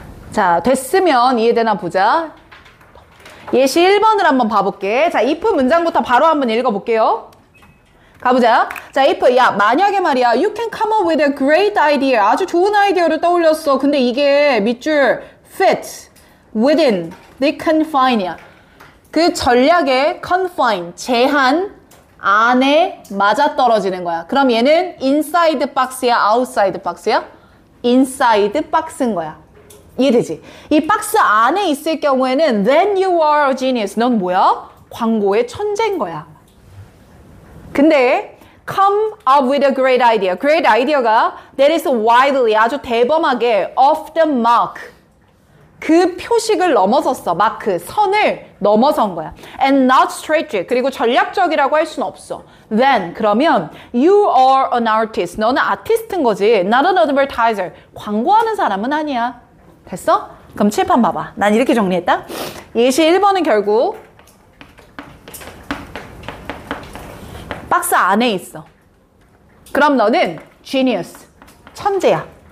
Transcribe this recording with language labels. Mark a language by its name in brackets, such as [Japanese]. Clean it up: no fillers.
[Korean] 자, 됐으면 이해되나 보자. 예시 1번을 한번 봐볼게. 자, if 문장부터 바로 한번 읽어볼게요. 가보자. [English] 자, if, 야, [Korean] 만약에 말이야, [English] you can come up with a great idea. [Korean] 아주 좋은 아이디어를 떠올렸어. 근데 이게 밑줄 fit within the confine이야. 그 전략의 confine, 제한 안에 맞아떨어지는 거야. 그럼 얘는 inside box야, outside box야? inside box인 거야. 이해되지? 이 박스 안에 있을 경우에는 [English] then you are a genius. [Korean] 넌 뭐야? 광고의 천재인 거야. [English] 근데 come up with a great idea. great idea가 that is widely, [Korean] 아주 대범하게 [English] off the mark. [Korean] 그 표식을 넘어섰어. 마크, 선을 넘어선 거야. [English] And not strategic. [Korean] 그리고 전략적이라고 할 수는 없어. [English] Then, [Korean] 그러면 [English] you are an artist. [Korean] 너는 아티스트인 거지. [English] Not an advertiser. [Korean] 광고하는 사람은 아니야. 됐어? 그럼 칠판 봐봐. 난 이렇게 정리했다. 예시 1번은 결국 박스 안에 있어. 그럼 너는 genius, 천재야.